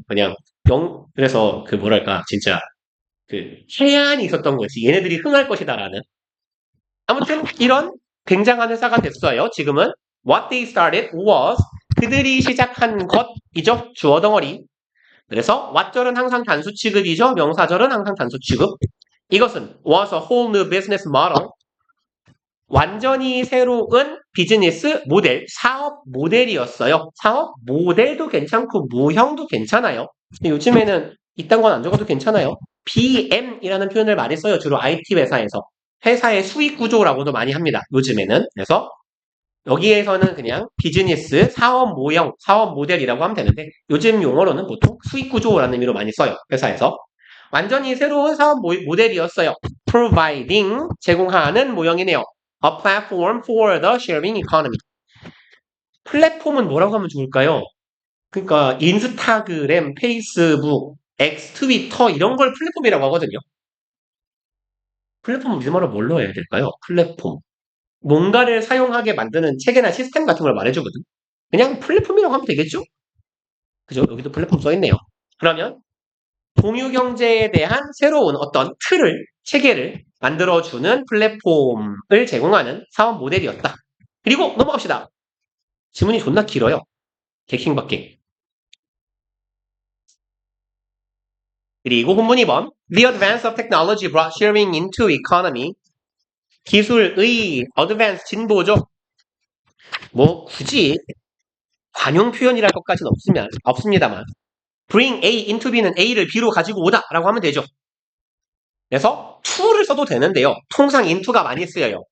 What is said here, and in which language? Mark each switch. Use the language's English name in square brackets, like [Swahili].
[Korean] 그냥 그래서 그 뭐랄까 진짜 그 해안이 있었던 거지. 얘네들이 흥할 것이다라는. 아무튼 이런 굉장한 회사가 됐어요. 지금은 [English] what they started was [Korean] 그들이 시작한 것이죠. 주어 덩어리. 그래서 what절은 항상 단수 취급이죠. 명사절은 항상 단수 취급. 이것은 [English] was a whole new business model. [Korean] 완전히 새로운 비즈니스 모델, 사업 모델이었어요. 사업 모델도 괜찮고 모형도 괜찮아요. 근데 요즘에는 이딴 건 안 적어도 괜찮아요. BM이라는 표현을 많이 써요. 주로 IT 회사에서. 회사의 수익 구조라고도 많이 합니다. 요즘에는. 그래서 여기에서는 그냥 비즈니스, 사업 모형, 사업 모델이라고 하면 되는데 요즘 용어로는 보통 수익 구조라는 의미로 많이 써요. 회사에서. 완전히 새로운 사업 모델이었어요. providing, 제공하는 모형이네요. [English] A platform for the sharing economy. [Korean] 플랫폼은 뭐라고 하면 좋을까요? 그러니까 인스타그램, 페이스북, X, 트위터 이런 걸 플랫폼이라고 하거든요. 플랫폼은 우리말로 뭘로 해야 될까요? 플랫폼. 뭔가를 사용하게 만드는 체계나 시스템 같은 걸 말해주거든. 그냥 플랫폼이라고 하면 되겠죠? 그죠? 여기도 플랫폼 써있네요. 그러면 공유 경제에 대한 새로운 어떤 체계를 만들어주는 플랫폼을 제공하는 사업 모델이었다. 그리고 넘어갑시다. 지문이 존나 길어요. 개킹밖에. 그리고 본문 2번. [English] The advance of technology brought sharing into economy. [Korean] 기술의 advance 진보죠. 뭐 굳이 관용 표현이랄 것까지는 없습니다만 [English] bring A into B [Korean] 는 A를 B로 가지고 오다 라고 하면 되죠. 그래서 to를 써도 되는데요. 통상 into가 많이 쓰여요.